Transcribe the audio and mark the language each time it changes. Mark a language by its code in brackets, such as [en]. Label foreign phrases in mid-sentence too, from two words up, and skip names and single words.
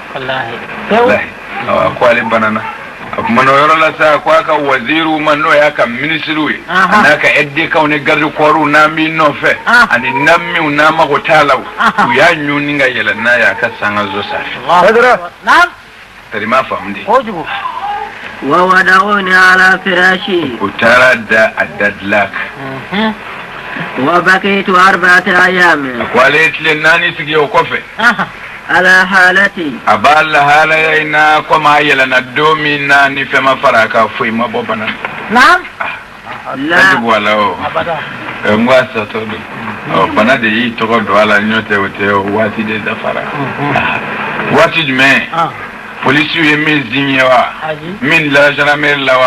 [bm] a ko ale banana a kumana o yɔrɔ la sa ko a ka waziriw ma n'o y'a ka minisiriw ye a n'a ka aide-de-camps ni garde-corps n'an b'i nɔfɛ ani namiw n'an mago t'a la u y'a ɲu ni ka yɛlɛ n'a ye a ka sanga zo sanfɛ tari m'a faamu de [ar] ووضعوني على فراشي [bm] o taara da a dadila kan [ar] وبكيت 4 أيام [bm] a ko ale ye tile 4 sigi o kɔfɛ [ar] على حالتي [bm] a b'a lahalaya in na komi a yɛlɛnna don min na ni fɛn ma fara a kan foyi ma bɔ bana [ar] لا [bm] bɔ a la o n ko a satɔ don bana de y'i tɔgɔ don a la ɲɔ tɛ o tɛ o waati de dafara waati jumɛn polisiw ye min signé wa min la gendarmerie la